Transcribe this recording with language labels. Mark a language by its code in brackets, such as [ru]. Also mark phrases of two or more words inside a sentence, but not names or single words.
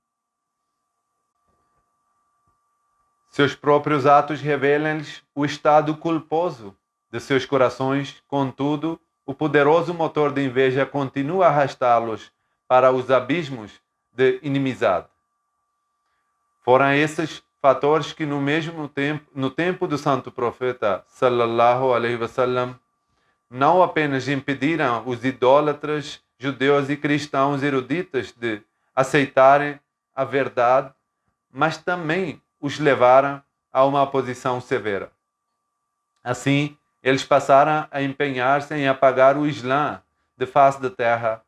[pt] Seus próprios atos revelam-lhes o estado culposo de seus corações, contudo, o poderoso motor de inveja continua a arrastá-los para os abismos de inimizade. Foram esses fatores que no tempo do santo profeta [ar] صلى الله عليه وسلم, [pt] não apenas impediram os idólatras judeus e cristãos eruditos de aceitarem a verdade, mas também os levaram a uma oposição severa. Assim, eles passaram a empenhar-se em apagar o Islã de face da terra.